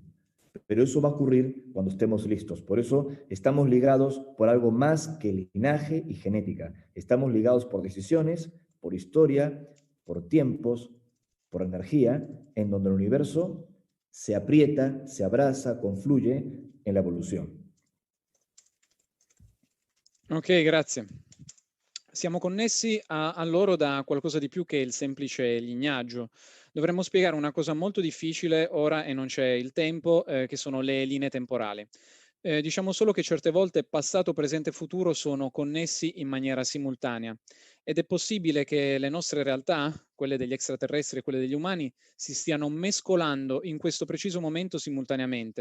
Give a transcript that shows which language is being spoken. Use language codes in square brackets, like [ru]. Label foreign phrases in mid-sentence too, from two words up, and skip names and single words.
[es] Pero eso va a ocurrir cuando estemos listos. Por eso estamos ligados por algo más que linaje y genética. Estamos ligados por decisiones, por historia, por tiempos, por energía, en donde el universo se aprieta, se abraza, confluye en la evoluzione. [it] Ok, grazie. Siamo connessi a loro da qualcosa di più che il semplice lignaggio. Dovremmo spiegare una cosa molto difficile ora e non c'è il tempo, che sono le linee temporali. Diciamo solo che certe volte passato, presente e futuro sono connessi in maniera simultanea ed è possibile che le nostre realtà, quelle degli extraterrestri e quelle degli umani, si stiano mescolando in questo preciso momento simultaneamente.